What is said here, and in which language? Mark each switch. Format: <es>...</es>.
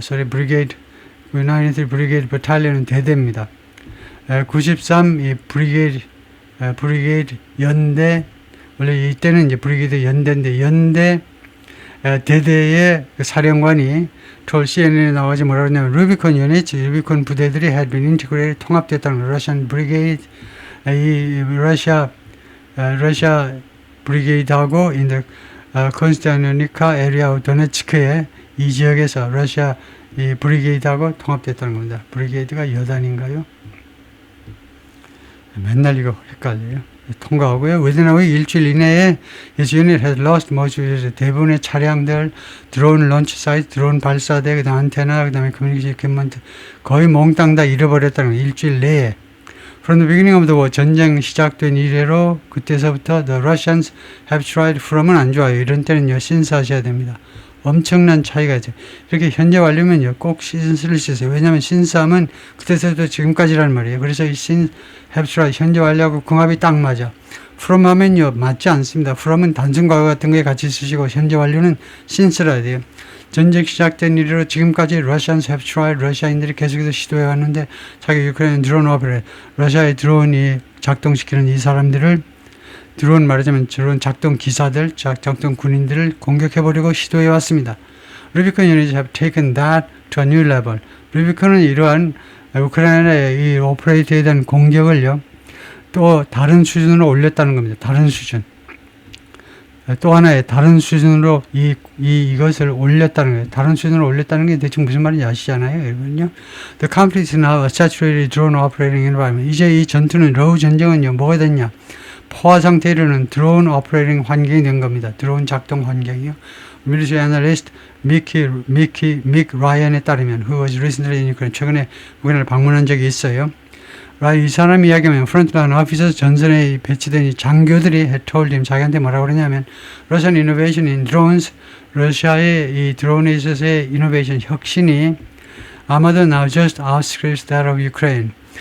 <ko>Brigade, 93rd Brigade Battalion은 대대입니다. 93 이 브리게이드 연대, 원래 이때는 이제 브리게이드 연대인데 연대 대대의 그 사령관이 told CNN에 나와서 뭐라고 했냐면 루비콘 유닛, 루비콘 부대들이</ko> <en>had been integrated,</en> <ko>통합됐다는 Russian Brigade, 이 러시아 브리게이드하고</ko> <en>in the Konstantinovka area of Donetsk</en> <ko>의 이 지역에서 러시아 이 브리게이드하고 통합됐다는 겁니다. 브리게이드가 여단인가요? 맨날 이거 헷갈려요. 통과하고요.</ko> <en>Within a week,</en> <ko>일주일 이내에</ko> <en>this unit has lost most of its</en> <ko>대부분의 차량들, 드론 런치 사이트, 드론 발사대, 그 다음 안테나, 그 다음에 커뮤니케이션 이퀴먼트 거의 몽땅 다 잃어버렸다는 거예요. 일주일 내에.</ko> <en>From the beginning of the war,</en> <ko>전쟁 시작된 이래로 그때서부터</ko> <en>the Russians have tried from은</en> <ko>안 좋아요. 이런 때는요, 신스하셔야 됩니다. 엄청난 차이가 있어요. 이렇게 현재 완료면요, 꼭 신스를 쓰세요. 왜냐하면 신스하면 그때서부터 지금까지란 말이에요. 그래서 이 have tried, 현재 완료하고 궁합이 딱 맞아. from 하면요, 맞지 않습니다. from은 단순 과거 같은 거에 같이 쓰시고 현재 완료는 신스라 해야 돼요. 전쟁 시작된 이후로 지금까지</ko> <en>Russians have tried,</en> <ko>러시아인들이 계속해서 시도해 왔는데 자기 유크레인 드론 오퍼레이터, 러시아의 드론이 작동시키는 이 사람들을 드론 말하자면 드론 작동 기사들, 작동 군인들을 공격해보려고 시도해 왔습니다. 루비콘 유닛이</ko> <en>have taken that to a new level.</en> <ko>루비콘은 이러한 우크라이나의 이 오퍼레이터에 대한 공격을요, 또 다른 수준으로 올렸다는 겁니다. 다른 수준. 또 하나의 다른 수준으로 이것을 올렸다는 거예요. 다른 수준으로 올렸다는 게 대충 무슨 말인지 아시잖아요, 여러분요.</ko> <en>The conflict is now a saturated drone operating environment.</en> <ko>이제 이 전투는 러우 전쟁은요, 뭐가 됐냐? 포화 상태에 이르는 드론 오퍼레이팅 환경이 된 겁니다. 드론 작동 환경이요. military analyst 믹 라이언에 따르면</ko> <en>who was recently in Ukraine,</en> <ko>최근에 우크라이나를 방문한 적이 있어요. 이 사람이 이야기하면 프론트라인 오피서 전선에 배치된 이 장교들이</ko> <en>had told him,</en> <ko>자기한테 뭐라고 그러냐면</ko> <en>Russian innovation in drones,</en> <ko>러시아의 이 드론에 있어서의 이노베이션 혁신이 아마도</ko> <en>now just outstrips that of Ukraine.</en>